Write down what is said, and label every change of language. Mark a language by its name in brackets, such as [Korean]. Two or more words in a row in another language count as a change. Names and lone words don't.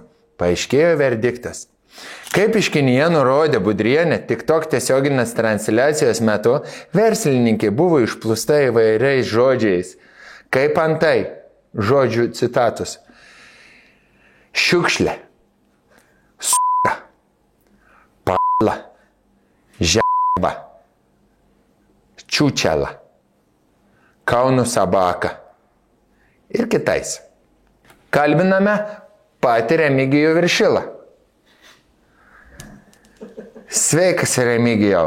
[Lithuanian] Paaiškėjo verdiktas. Kaip iškinyje nurodė Budrienė, TikTok tiesioginės transliacijos metu verslininkė buvo išplūsta įvairiais žodžiais. Kaip antai, žodžių citatus. Šiukšlė, s***a, p***la, žeba, čiūčela, Kauno sabaka ir kitais. Kalbiname patį Remigijų Viršilą. Sveikas, Remigijau.